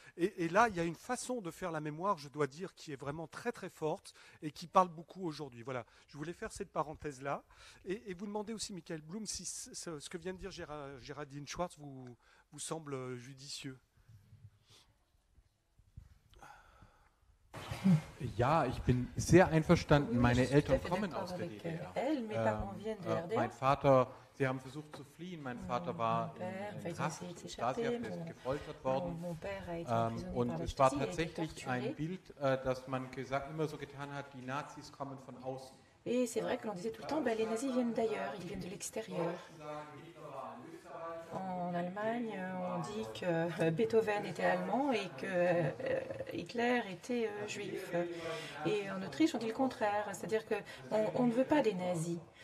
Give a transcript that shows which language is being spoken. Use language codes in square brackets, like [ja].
[fr] Et là, il y a une façon de faire la mémoire, je dois dire, qui est vraiment très très forte et qui parle beaucoup aujourd'hui. Voilà, je voulais faire cette parenthèse-là. Et vous demandez aussi, Michael Blum, si ce que vient de dire Géraldine Schwartz vous semble judicieux. [de] Ja, ich bin sehr einverstanden. Meine Eltern kommen aus der DDR. Mein Vater, sie haben versucht zu fliehen. Mein Vater war in Haft, Stasi-Haft, gefoltert worden. Und es war tatsächlich ein Bild, dass man immer so getan hat, die Nazis kommen von außen. [fr] Et c'est vrai que l'on disait tout le temps, les nazis viennent d'ailleurs, ils viennent de l'extérieur. En Allemagne, on dit que Beethoven était allemand et que Hitler était juif. Et en Autriche, on dit le contraire, c'est-à-dire qu'on ne veut pas des nazis.